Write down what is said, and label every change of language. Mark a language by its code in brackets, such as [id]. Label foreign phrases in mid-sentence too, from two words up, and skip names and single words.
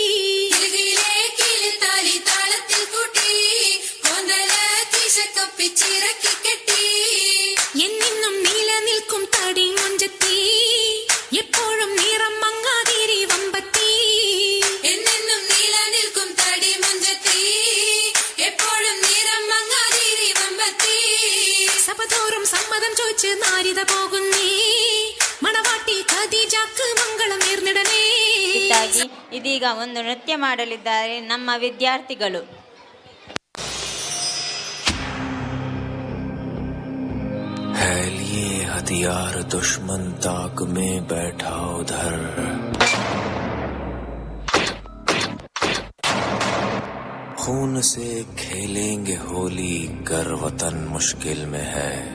[ml] എന്നും നിലനിൽക്കും തടി മുഞ്ചത്തി എപ്പോഴും നിറം മങ്ങാതിരി വമ്പത്തി. എന്നും നിലനിൽക്കും തടി മുഞ്ചത്തി എപ്പോഴും നിറം മങ്ങാതിരി വമ്പത്തി. സഭതോറും സമ്മതം ചോദിച്ച് നാരിത പോകുന്നേ മണവാട്ടി ഖദീജക്ക് ಮಂಗಳಂ നേർന്നിടണേ. [kn] ಇದಾಗಿ ಇದೀಗ ಒಂದು ನೃತ್ಯ ಮಾಡಲಿದ್ದಾರೆ ನಮ್ಮ ವಿದ್ಯಾರ್ಥಿಗಳು. [hi] है लिए हथियार दुश्मन ताक में बैठा उधर. खून से खेलेंगे होली कर वतन मुश्किल में है.